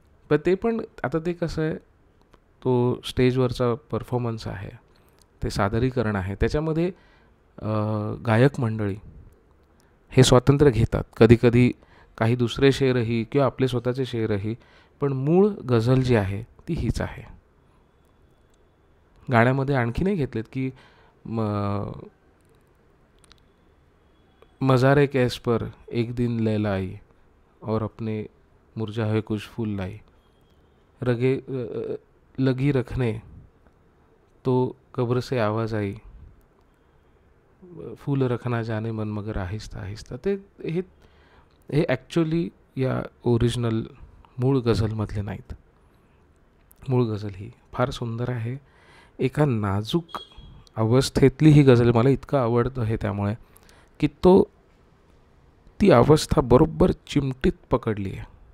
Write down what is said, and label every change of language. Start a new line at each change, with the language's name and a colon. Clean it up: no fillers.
Marathi: पण ते पण आता ते कसं आहे, तो स्टेजवरचा परफॉर्मन्स आहे, ते सादरीकरण आहे, त्याच्यामध्ये गायक मंडळी हे स्वातंत्र्य घेतात. कधीकधी काही दुसरे शेरही किंवा आपले स्वतःचे शेरही, पण मूळ गझल जी आहे ती हीच आहे. गाण्यामध्ये आणखीनही घेतलेत
Hindi: की मज़ारे कैस पर एक दिन लैला आई और अपने मुरझाए कुछ फूल लाई, रगे लगी रखने तो कब्र से आवाज़ आई, फूल रखना जाने मन मगर आहिस्ता आहिस्ता.
Marathi: ते हे ॲक्च्युअली या ओरिजिनल मूळ गझलमधले नाहीत. मूळ गझल ही फार सुंदर आहे. एका नाजूक अवस्थेतली ही गझल मला इतकं आवडतं आहे त्यामुळे की ती अवस्था बरोबर चिमटीत पकडली आहे.